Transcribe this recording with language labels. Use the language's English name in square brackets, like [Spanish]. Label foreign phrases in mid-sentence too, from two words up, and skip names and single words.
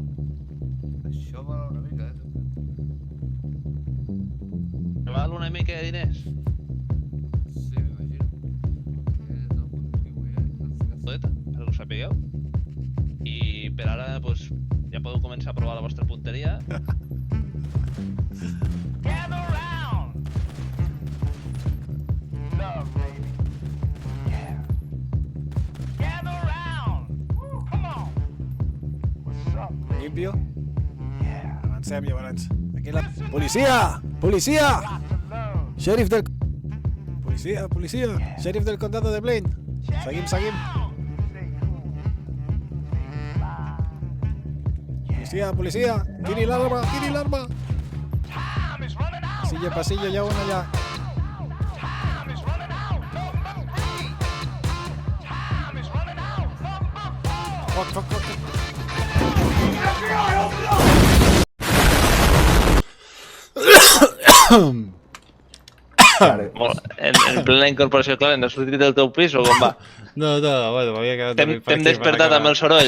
[Catalan] Això val una mica, Val una mica de diners? Sí, m'imagino. És el contribuent. Perquè ho sapigueu. I per ara, doncs, ja podeu començar a provar la vostra punteria. [English] Gather round. Love, baby. Yeah. Gather round. Come on. What's up, baby? Limpio? Yeah. [Catalan] Avancem, llavors. Aquí la... Policia! Policia! Sheriff del... Policia, policia! [Spanish] Sheriff del condado de Blaine! [Catalan] Seguim, seguim! Policia, policia! Tiri l'arma, tiri l'arma! [English] Time is running out. [Spanish] Pasillo, pasillo, [Catalan] hi ha un allà. [English] Time is running out. Number 3. Time is running out. Number 4. [Catalan] Foc, foc, foc. En plena incorporació, clar, no has sortit del teu pis o com va? No, bueno, m'havia quedat... T'hem despertat amb el soroll.